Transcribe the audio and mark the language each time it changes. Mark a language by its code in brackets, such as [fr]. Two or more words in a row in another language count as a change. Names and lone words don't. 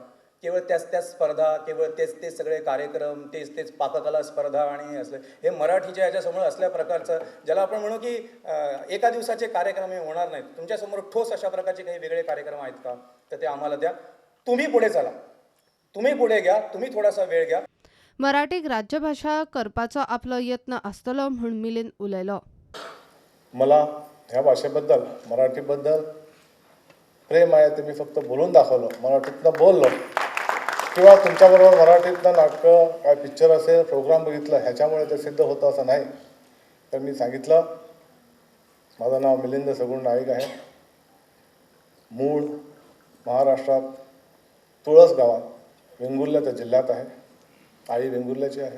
[mr] केवळ त्याच स्पर्धा, केवळ तेच सगळे कार्यक्रम, तेच पाककला स्पर्धा आणि असले हे मराठीच्या याच्यासमोर असल्या प्रकारचं ज्याला आपण म्हणू की एका दिवसाचे कार्यक्रम हे होणार नाहीत। तुमच्यासमोर ठोस अशा प्रकारचे काही वेगळे कार्यक्रम आहेत का? तर ते आम्हाला द्या, तुम्ही पुढे चला, तुम्ही पुढे घ्या, तुम्ही थोडासा वेळ घ्या। [kok] मराठीक राज्यभाषा करपाचो आपलो यत्न आसतलो म्हूण मिलिंद उलयलो। [mr] मला ह्या भाषेबद्दल, मराठीबद्दल प्रेम आहे ते मी फक्त बोलून दाखवलं, मराठीतनं बोललो किंवा तुमच्याबरोबर मराठीतनं नाटकं, काय पिक्चर असेल, प्रोग्राम बघितलं ह्याच्यामुळे ते सिद्ध होतं असं नाही। तर मी सांगितलं, माझं नाव मिलिंद सगुण नाईक आहे, मूळ महाराष्ट्रात तुळस गावात वेंगुर्ल्याच्या जिल्ह्यात आहे, आई वेंगुर्ल्याची आहे।